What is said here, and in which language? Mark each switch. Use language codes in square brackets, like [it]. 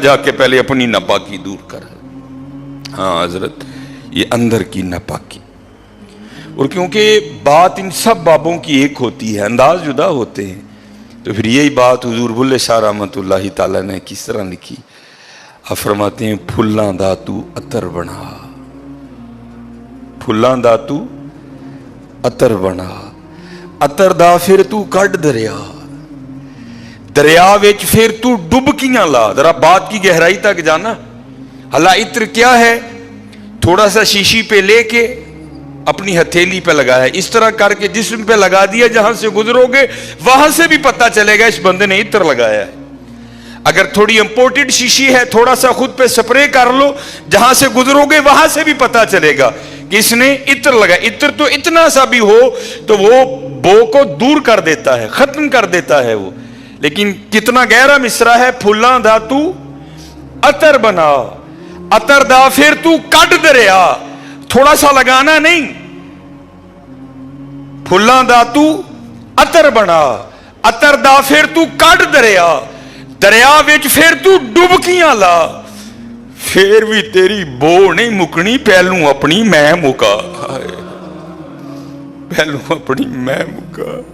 [ur] جا کے پہلے اپنی ناپاکی دور کر. ہاں حضرت یہ اندر کی ناپاکی. اور کیونکہ بات ان سب بابوں کی ایک ہوتی ہے, انداز جدا ہوتے ہیں, تو پھر یہی بات حضور بلے شاہ رحمت اللہ تعالیٰ نے کس طرح لکھی. آپ فرماتے ہیں [pa] پھلاں دا تو عطر بنا, پھلاں دا تو عطر بنا, عطر دا پھر تو کڈ دریا, دریا وچ پھر تو ڈبکیاں لا. [ur] ذرا بات کی گہرائی تک جانا. حالا عطر کیا ہے؟ تھوڑا سا شیشی پہ لے کے اپنی ہتھیلی پہ لگایا, اس طرح کر کے جسم پہ لگا دیا, جہاں سے گزرو گے وہاں سے بھی پتہ چلے گا اس بندے نے عطر لگایا ہے. اگر تھوڑی امپورٹڈ شیشی ہے تھوڑا سا خود پہ سپرے کر لو, جہاں سے گزرو گے وہاں سے بھی پتہ چلے گا کہ اس نے عطر لگایا. عطر تو اتنا سا بھی ہو تو وہ بو کو دور کر دیتا ہے, ختم کر دیتا ہے وہ. لیکن کتنا گہرا مصرع ہے, [pa] پھلاں دا تو عطر بنا, عطر دا پھر تو کڈ دریا. [ur] تھوڑا سا لگانا نہیں, [pa] پھلاں دا تو عطر بنا, عطر دا پھر تو کڈ دریا, دریا وچ پھر تو ڈبکیاں لا. پھر بھی تیری بو نہیں مکنی, پہلوں اپنی میں مکا, پہلوں اپنی میں مکا.